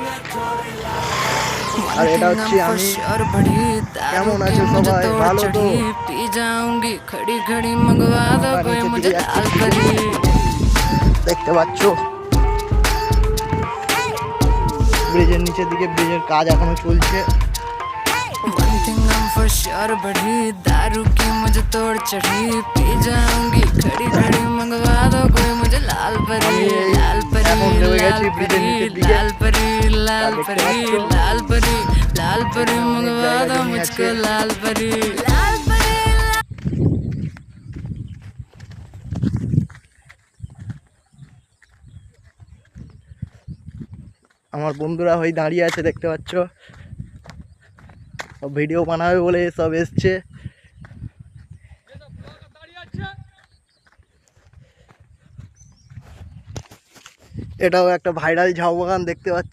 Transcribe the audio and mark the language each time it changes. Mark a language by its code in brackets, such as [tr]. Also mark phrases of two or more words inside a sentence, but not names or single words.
[bn] আর এটা হচ্ছে আমি। কেমন আছো সবাই? ভালো তো? দেখতে পাচ্ছ ব্রিজের নিচের দিকে ব্রিজের কাজ এখনো চলছে। [en] One thing I'm for sure [hi] बढ़ी दारू की मुझे तोड़ चढ़ी पी जाऊंगी खड़ी खड़ी मंगवा दो कोई मुझे लाल परी लाल परी लाल परी लाल परी लाल परी लाल परी लाल परी मंगवा दो मुझको लाल परी लाल परी। [bn] আমার বন্ধুরা হয়ে দাঁড়িয়ে আছে, দেখতে পাচ্ছ। ভিডিও বানাবে বলে সব এসছে। এটাও একটা ভাইরাল ঝাউ বাগান, দেখতে পাচ্ছ।